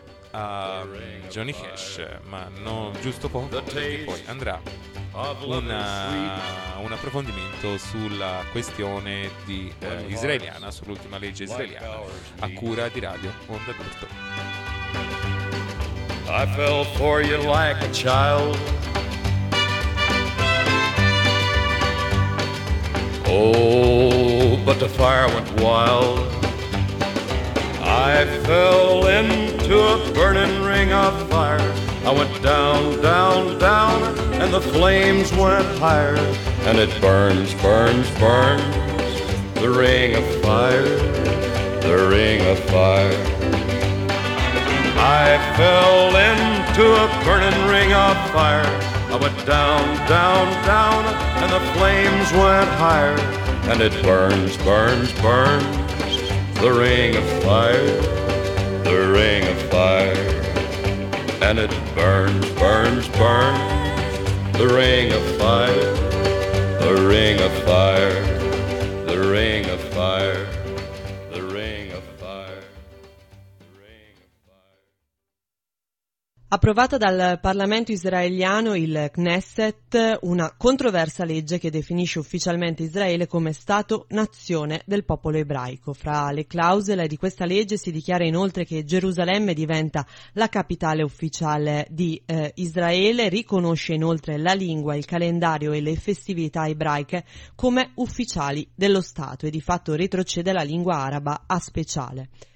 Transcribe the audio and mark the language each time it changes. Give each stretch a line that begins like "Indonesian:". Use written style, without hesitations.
Italian: a Johnny Cash, ma no, giusto poco, perché poi andrà un approfondimento sulla questione di israeliana, sull'ultima legge israeliana, a cura di Radio Onda d'Urto.
English: I fell for you like a child, oh, but the fire went wild. I fell into a burning ring of fire. I went down, down, down, and the flames went higher. And it burns, burns, burns, the ring of fire, the ring of fire. I fell into a burning ring of fire. I went down, down, down, and the flames went higher. And it burns, burns, burns, the ring of fire, the ring of fire. And it burns, burns, burns, the ring of fire, the ring of fire, the ring of fire, the ring of fire, the ring of fire.
Italian: Approvata dal Parlamento israeliano, il Knesset, una controversa legge che definisce ufficialmente Israele come Stato-nazione del popolo ebraico. Fra le clausole di questa legge si dichiara inoltre che Gerusalemme diventa la capitale ufficiale di Israele, riconosce inoltre la lingua, il calendario e le festività ebraiche come ufficiali dello Stato e di fatto retrocede la lingua araba a speciale.